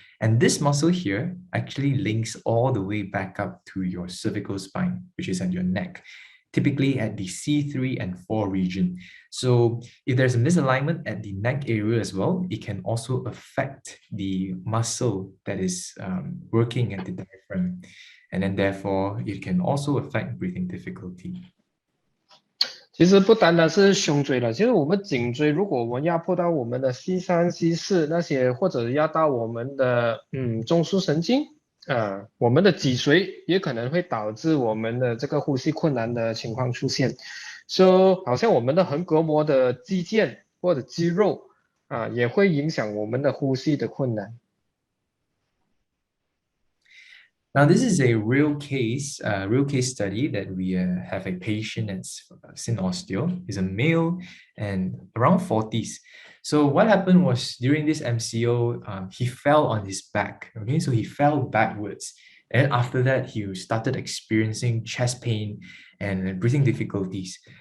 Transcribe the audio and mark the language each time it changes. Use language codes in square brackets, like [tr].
[en] And this muscle here actually links all the way back up to your cervical spine, which is at your neck, typically at the C3 and 4 region. So if there's a misalignment at the neck area as well, it can also affect the muscle that is working at the diaphragm. And then therefore, it can also affect breathing difficulty. [zh] 其实不单单是胸椎了，其实我们颈椎，如果我们压迫到我们的 C3、C4 那些，或者压到我们的中枢神经，我们的脊髓也可能会导致我们的这个呼吸困难的情况出现。 So 好像我们的横膈膜的肌腱或者肌肉也会影响我们的呼吸的困难。 [en] Now, this is a real case study that we have a patient that's synosteo. He's a male and around 40s. So what happened was during this MCO, he fell on his back. Okay, so he fell backwards. And after that, he started experiencing chest pain and breathing difficulties.